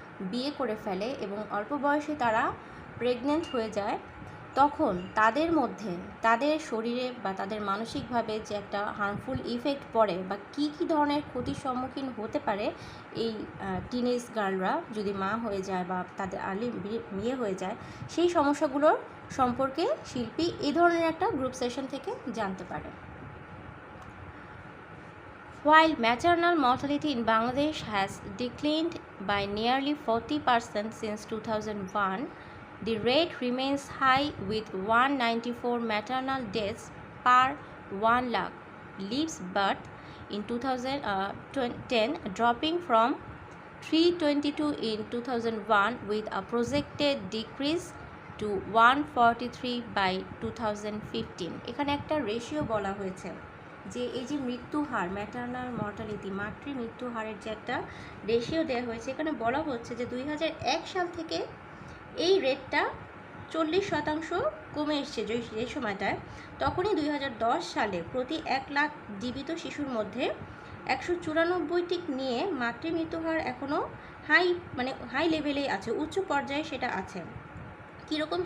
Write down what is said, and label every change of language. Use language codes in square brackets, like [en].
[bn] বিয়ে করে ফেলে এবং অল্প বয়সে তারা প্রেগনেন্ট হয়ে যায়, তখন তাদের মধ্যে তাদের শরীরে বা তাদের মানসিকভাবে যে একটা হার্মফুল ইফেক্ট পড়ে বা কী কী ধরনের ক্ষতির সম্মুখীন হতে পারে এই টিনেজ গার্লরা যদি মা হয়ে যায় বা তাদের আর্লি বিয়ে হয়ে যায়, সেই সমস্যাগুলোর সম্পর্কে শিল্পী এই ধরনের একটা গ্রুপ সেশন থেকে জানতে পারে। [en] While maternal mortality in Bangladesh has declined by nearly 40% since 2001, the rate remains high with 194 maternal deaths per 1 lakh lives birth in 2010, dropping from 322 in 2001 with a projected decrease to 143 by 2015. [bn] এখানে একটা ratio বলা হয়েছে যে এই যে মৃত্যু হার, maternal mortality, মাতৃ মৃত্যু হারের যে একটা রেশিও দেওয়া হয়েছে, এখানে বলা হচ্ছে যে 2001 সাল থেকে এই রেটটা 40% কমে এসছে যে সময়টায়। তখনই 2010 সালে প্রতি 1 লাখ জীবিত শিশুর মধ্যে 194টি নিয়ে মাতৃমৃত্যু হার এখনও হাই লেভেলেই আছে, উচ্চ পর্যায়ে সেটা আছে। কীরকম?